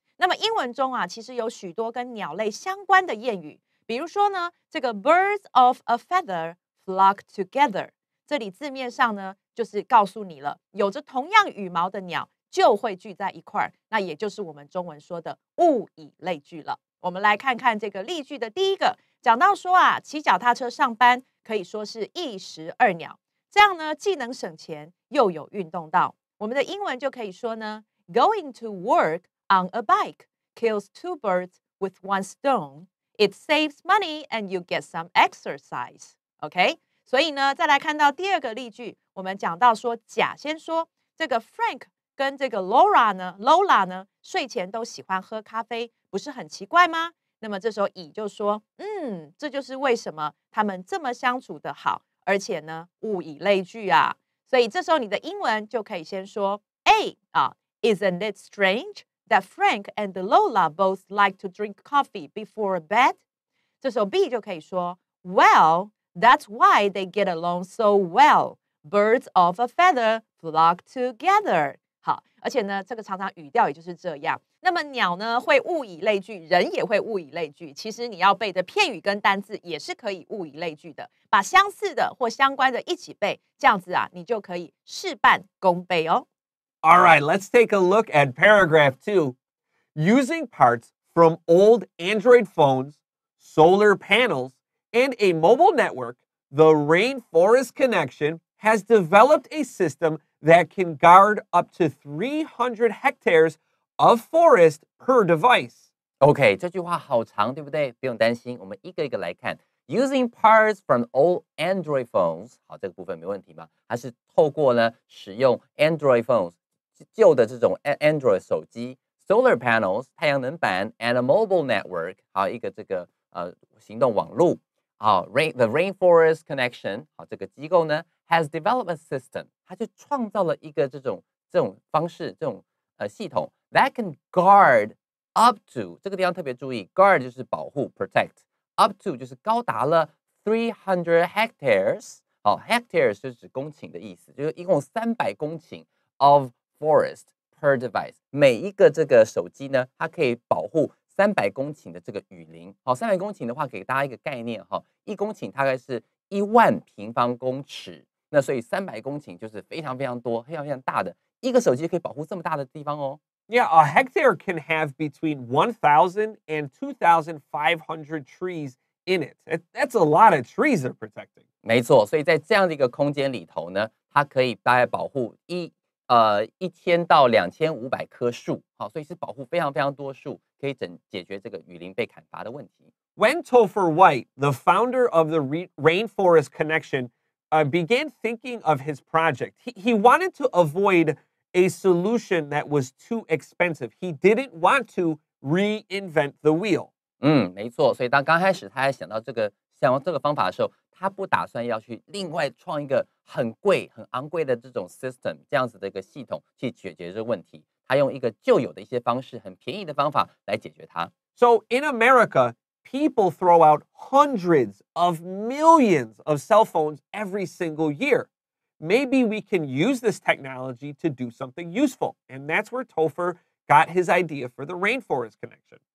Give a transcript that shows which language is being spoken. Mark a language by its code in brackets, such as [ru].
[zh] 那么英文中啊，其实有许多跟鸟类相关的谚语，比如说呢，这个 [en] birds of a feather flock together， [zh] 这里字面上呢就是告诉你了，有着同样羽毛的鸟就会聚在一块儿，那也就是我们中文说的物以类聚了。我们来看看这个例句的第一个，讲到说啊，骑脚踏车上班可以说是一石二鸟，这样呢既能省钱又有运动到。我们的英文就可以说呢 [en] ，Going to work on a bike kills two birds with one stone. It saves money and you get some exercise. [zh] OK， 所以呢，再来看到第二个例句，我们讲到说，甲先说这个 Frank 跟这个 Lola 呢，睡前都喜欢喝咖啡，不是很奇怪吗？那么这时候乙就说，这就是为什么他们这么相处的好，而且呢，物以类聚啊。所以这时候你的英文就可以先说 A 啊 [en] ，Isn't it strange that Frank and Lola both like to drink coffee before bed？ [zh] 这时候 B 就可以说 [en] Well, that's why they get along so well. Birds of a feather flock together. [zh] 好，而且呢，这个常常语调也就是这样。那么鸟呢会物以类聚，人也会物以类聚。其实你要背的片语跟单字也是可以物以类聚的，把相似的或相关的一起背，这样子啊，你就可以事半功倍哦。 [en] All right, let's take a look at paragraph 2. Using parts from old Android phones, solar panels, and a mobile network, the Rainforest Connection has developed a system that can guard up to 300 hectares of forest per device. [zh] OK， 这句话好长，对不对？不用担心，我们一个一个来看。 [en] Using parts from old Android phones， [zh] 好，这个部分没问题吧？它是透过呢使用 [en] Android phones [zh] 旧的这种 Android 手机 ， [en] solar panels [zh] 太阳能板 [en] and a mobile network， [zh] 还有一个这个行动网路。好 ，The Rainforest Connection， 好，这个机构呢 [en] has developed a system， [zh] 它就创造了一个这种方式，这种系统 [en] that can guard up to [zh] 这个地方特别注意 ，guard 就是保护 protect，up to 就是高达了300 hectares， 好 ，hectares 就是指公顷的意思，就是一共300公顷 [en] of forest per device， [zh] 每一个这个手机呢，它可以保护300公顷的这个雨林。好，300公顷的话，给大家一个概念哈，1公顷大概是10000平方公尺，那所以300公顷就是非常非常多、非常非常大的一个手机可以保护这么大的地方哦。 [en] Yeah, a hectare can have between 1,000 and 2,500 trees in it. That's a lot of trees they're protecting. [zh] 没错，所以在这样的一个空间里头呢，它可以大概保护1000到2500棵树，好，所以是保护非常非常多树，可以解决这个雨林被砍伐的问题。 [en] When Topher White, the founder of the Rainforest Connection, began thinking of his project, he wanted to avoid a solution that was too expensive. He didn't want to reinvent the wheel. [zh] 没错，所以当刚开始他在想到这个方法的时候，他不打算要去另外创一个很贵、很昂贵的这种 system 这样子的一个系统去解决这个问题。他用一个旧有的一些方式，很便宜的方法来解决它。 [en] So in America, people throw out hundreds of millions of cell phones every single year. maybe we can use this technology to do something useful. And that's where Topher got his idea for the rainforest connection.